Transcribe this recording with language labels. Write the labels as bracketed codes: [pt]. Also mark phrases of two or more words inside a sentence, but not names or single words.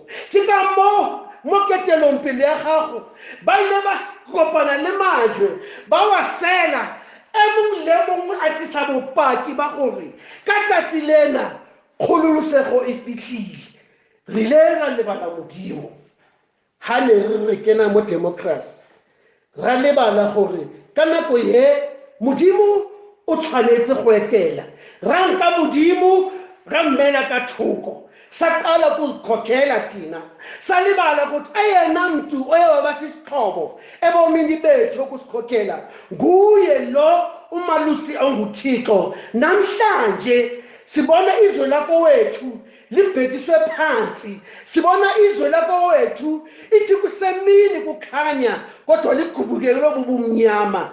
[tn] Ke ka mo ketelong pele ya gago ba ile ba kopana le majwe ba wa sela e mongwe le mongwe a tlisa bopaki ba gore ka tsatsi lena kgololosego e fitlhile. Re ile ra lebala modimo ha ne re kena mo democracy, ra lebala gore ka nako ye modimo o tshwanetse go etela. Ra nka modimo ra mmela ka thoko [xh] saqala ukuzikhokhela thina salibala ukuthi eyena mntu oye waba sisixhobo ebomini bethu ukusikhokhela nguye lo umalusi onguThixo. [zu] Namhlanje sibona izwe lakowethu libhekiswe phansi, sibona izwe lakowethu ithi kusemini kukhanya kodwa ligubukele bubumnyama.